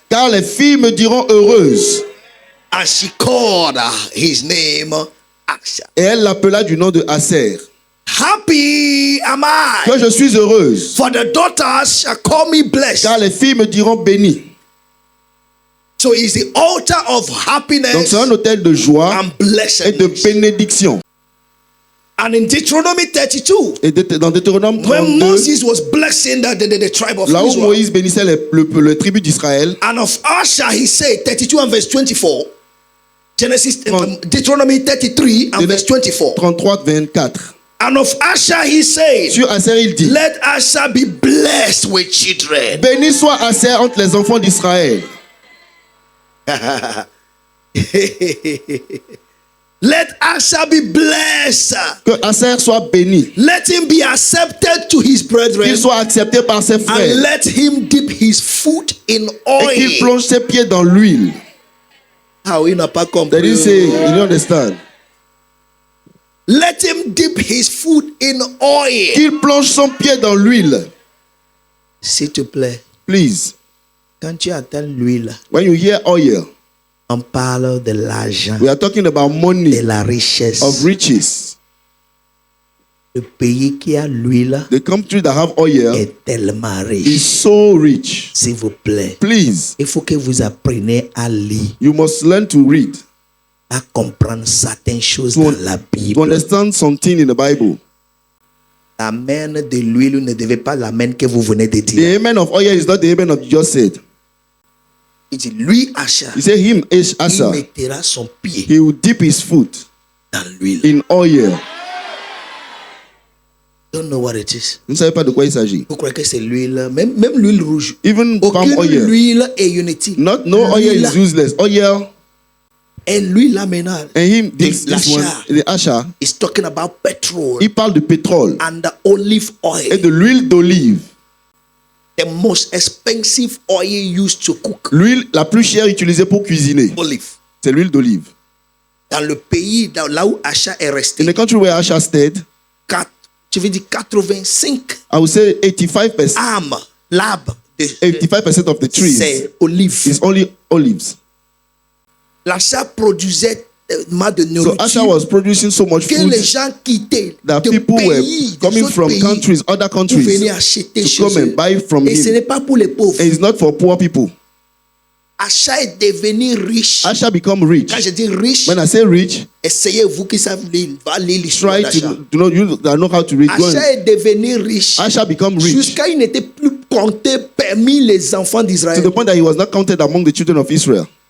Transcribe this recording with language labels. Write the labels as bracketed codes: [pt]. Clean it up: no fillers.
[fr] car les filles me diront heureuse. [en] And she called his name Asher. [fr] Et elle l'appela du nom de Aser. [en] Happy am I. [fr] Que je suis heureuse, [en] For the daughters shall call me blessed. [fr] car les filles me diront bénie. [en] So it's the altar of [fr] Donc [en] happiness [fr] c'est un autel de joie [en] and [fr] et de [en] blessedness. [fr] bénédiction. [en] And in Deuteronomy 32, [fr] Et dans Deutéronome [en] when Moses was blessing the tribe of [fr] là où [en] Israel, [fr] Moïse bénissait le tribu d'Israël, [en] and of Asher he said, 32 and verse 24, Genesis, Deuteronomy 33 and verse 24. 33-24. And of Asher he said, [fr] Sur Aser, il dit, [en] let Asher be blessed with children. [fr] béni soit Aser entre les enfants d'Israël. [en] Let Asher be blessed. [fr] Que Aser soit béni. [en] Let him be accepted to his brethren. [fr] Qu'il soit accepté par ses [en] And [fr] frères. [en] let him dip his foot in [fr] Et qu'il [en] oil. [fr] plonge ses pieds dans l'huile. Ah, il n'a pas [en] That [fr] compris. [en] is saying, you understand? Let him dip his foot in oil. [fr] Qu'il plonge son pied dans l'huile. S'il te plaît, [en] Please. [fr] quand tu attends l'huile, [en] When you hear oil, [fr] on parle de l'argent, [en] we are talking about [fr] de [en] money, [fr] la richesse. [en] of riches. [fr] Le pays qui a l'huile [en] The country that have oil [fr] est tellement [en] is [fr] riche. [en] so rich. [fr] S'il vous plaît, [en] Please, [fr] il faut que vous appreniez à lire, [en] you must learn to read, [fr] à comprendre certaines choses [en] to, [fr] dans la [en] to [fr] Bible. [en] understand something in the Bible. [fr] L'amen de l'huile ne devait pas l'amen que vous venez de [en] The [fr] dire. [en] amen of oil is not the amen of you just said. [fr] Il dit, lui, Asher, [en] He said, him, [fr] il [en] Asa, [fr] mettra son pied [en] he will dip his foot [fr] dans l'huile. [en] in oil. Don't know what it is. [fr] Vous ne savez pas de quoi il s'agit. Vous croyez que c'est l'huile, même l'huile rouge. [en] Even palm [fr] Aucune [en] oil. [fr] huile est inutile. [en] No oil [fr] L'huile [en] is useless. Oil, [fr] Et l'huile là maintenant, [en] and him, this one, [fr] l'Asher [en] the Asher, is talking about petrol [fr] il parle de pétrole [en] and the olive [fr] et [en] oil. [fr] de l'huile d'olive. [en] The most expensive oil used to cook. [fr] L'huile la plus chère utilisée pour cuisiner, [en] Olive. [fr] c'est l'huile d'olive. Dans le pays, là où Asher est [en] In [fr] resté, [en] the country where Asher stayed, [fr] je veux dire 85 [en] I would say 85%, [fr] âmes, l'arbre, [en] 85% of the trees [fr] c'est olive. [en] is only olives. [fr] L'Asher produisait tellement de [en] So Asher [fr] nourriture [en] was producing so much [fr] que [en] food [fr] les gens quittaient [en] that [fr] de [en] people were [fr] pays, [en] coming [fr] des [en] from [fr] autres pays, [en] countries, other [fr] pour [en] countries, [fr] venir acheter [en] to [fr] chez [en] come and [fr] eux. [en] buy from [fr] Et ce [en] him. [fr] n'est pas pour les pauvres. [en] And it's not for poor people. [fr] Asher est devenu riche. [en] Asher become rich. [fr] Quand je dis riche, [en] When I say rich, [fr] essayez-vous qui savent lire, va lire l'histoire [en] try [fr] d'Asher. [en] to know, you that know how to read. Go [fr] Asher [en] and, [fr] est devenu riche [en] Asher become rich [fr] jusqu'à il n'était plus compté parmi les enfants [en] to [fr] d'Israël. [en] the point that he was not counted among the children of Israel.